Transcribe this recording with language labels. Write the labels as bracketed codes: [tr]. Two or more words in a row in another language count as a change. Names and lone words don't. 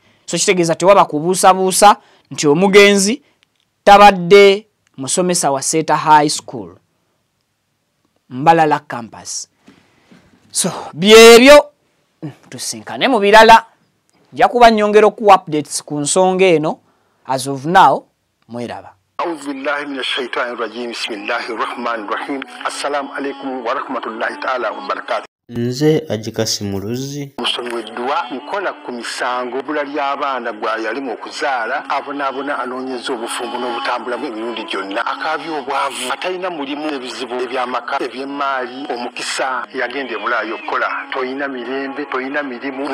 [lg] So kitegeeza tewaba kubuusabuusa nti omugenzi tabadde musomesa wa Seta High School Mbalala campus. So byebyo tusinkane mu birala jakuba nyongero ku updates ku nsonga eno. [en] As of now [lg] mweraba. [ar] أعوذ بالله من الشيطان الرجيم. بسم الله الرحمن الرحيم. السلام عليكم ورحمة الله تعالى وبركاته. [lg] Nze Ajikasi Muluzi Musomi weddwa nkola ku misango bula ly'abaana gwa yalimu okuzaala abonaabona anoonyeza obufumbo n'obutambula bw'emirundi gyonna akaabya obwavu atalina mulimu ebizibu eby'amaka eby'emmaali omukisa yagenda e Bulaayi okukola toyina mirembe toyina mirimu